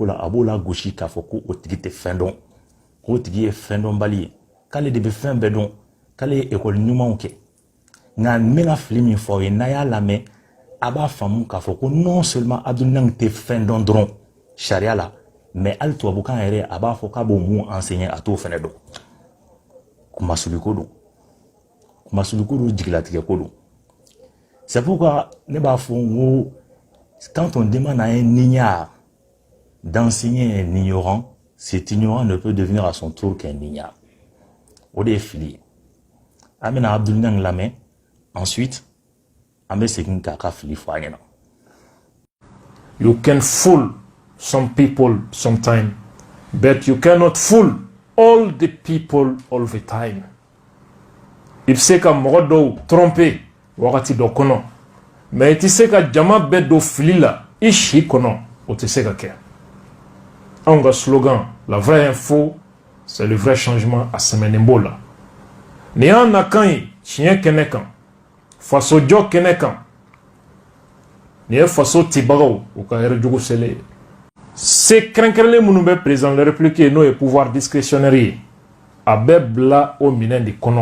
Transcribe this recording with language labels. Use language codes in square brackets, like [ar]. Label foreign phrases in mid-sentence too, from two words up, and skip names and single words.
[bm] la a b'o la gosi k'a fɔ ko o tigi tɛ fɛn dɔn k'o tigi ye fɛn dɔnbali ye k'ale de bɛ fɛn bɛɛ dɔn k'ale ye école ɲumanw kɛ nka n bɛna fili min fɔ aw ye n'a y'a lamɛn a b'a faamu k'a fɔ ko [fr] non seulement [bm] Abdul tɛ fɛn dɔn dɔrɔn sariya la mais hali tubabukan yɛrɛ a b'a fɔ k'a b'o mun enseigner a t'o fɛnɛ dɔn kumasuliko don jigilatigɛ ko don [fr] c'est pourquoi [bm] ne b'a fɔ n ko [fr] quand on demande à un ignare d'enseigner un ignorant cet ignorant ne peut devenir à son tour qu'un ignare [bm] o de ye fili ye an bɛna Abdul lamɛn ensuite an bɛ segin k'a ka fili fɔ a ɲɛna. [en] You can fool some people sometime, but you cannot fool all the people all the time. [bm] I bɛ se ka mɔgɔ dɔw tromper wagati dɔ kɔnɔ, mais i tɛ se ka jama bɛɛ don fili la i si kɔnɔ o tɛ se ka kɛ. Anw ka slogan [fr] la vraie info c'est le vrai changement [bm] a sɛmɛnen b'o la. Nin y'an nakan ye tiɲɛ kɛnɛ kan, fasojɔ kɛnɛ kan. Nin ye faso tibagaw u ka hɛrɛ jugu selen ye. Se kɛrɛnkɛrɛnlen minnu bɛ [fr] président de la République [bm] ye n'o ye [fr] pouvoir discrétionnaire [bm] ye a bɛ bila o minɛn de kɔnɔ.